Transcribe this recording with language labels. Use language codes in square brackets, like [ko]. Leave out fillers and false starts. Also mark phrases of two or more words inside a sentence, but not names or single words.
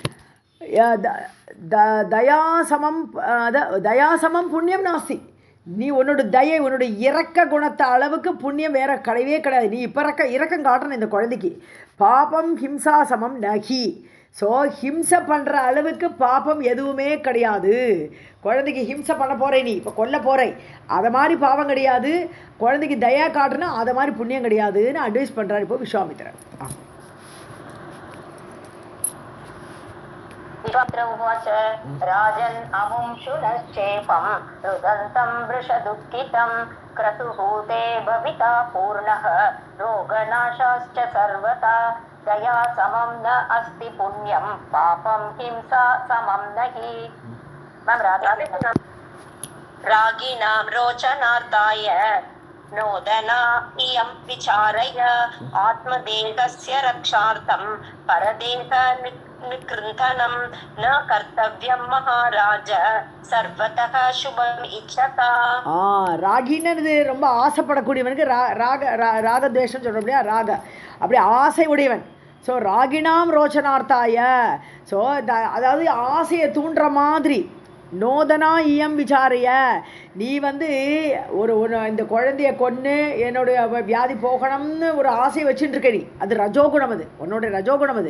[sa] दयासमं पुण्यं नास्ति [ta] நீ உன்னோட இறக்க குணத்தை அளவுக்கு புண்ணியம் வேற கிடையவே கிடையாது நீ இப்போ இறக்கம் காட்டணும் இந்த குழந்தைக்கு [sa] पापं हिंसा समं नहि [ta] ஸோ ஹிம்சை பண்ணுற அளவுக்கு பாபம் எதுவுமே கிடையாது குழந்தைக்கு ஹிம்சை பண்ண போகிறேன் நீ இப்போ கொல்ல போகிறேன் அதை மாதிரி பாவம் கிடையாது குழந்தைக்கு தயா காட்டுனா அதை மாதிரி புண்ணியம் கிடையாதுன்னு அட்வைஸ் பண்ணுறாரு இப்போ விஸ்வாமித்திரர் [sa] उवाच राजन् अमुंशुनश्चेपं रुदन्तं वृषदुःखितं क्रतुः ते भविता पूर्णः रोगनाशाश्च सर्वथा दया समं न अस्ति पुण्यं पापं हिंसा समं नहि रागिणां रोचनार्थाय नोदना इयं विचारय आत्मदेहस्य रक्षार्थं परदेह निकृन्तनं न कर्तव्यं महाराज सर्वतः शुभम् इच्छता [ta] ராகின்னு ரொம்ப ஆசைப்படக்கூடியவனுக்கு ராகத்வேஷம் சொல்கிறோம் இல்லையா அப்படி ஆசை உடையவன் ஸோ [sa] रागिणां रोचनार्थाय [ta] ஸோ அதாவது ஆசையை தூண்டுற மாதிரி [sa] नोदना इयं विचारय, [ta] நீ வந்து ஒரு இந்த குழந்தைய கொன்று என்னுடைய வியாதி போகணும்னு ஒரு ஆசை வச்சுட்டு இருக்க நீ, அது ரஜோகுணம், அது உன்னோட ரஜோகுணம் அது.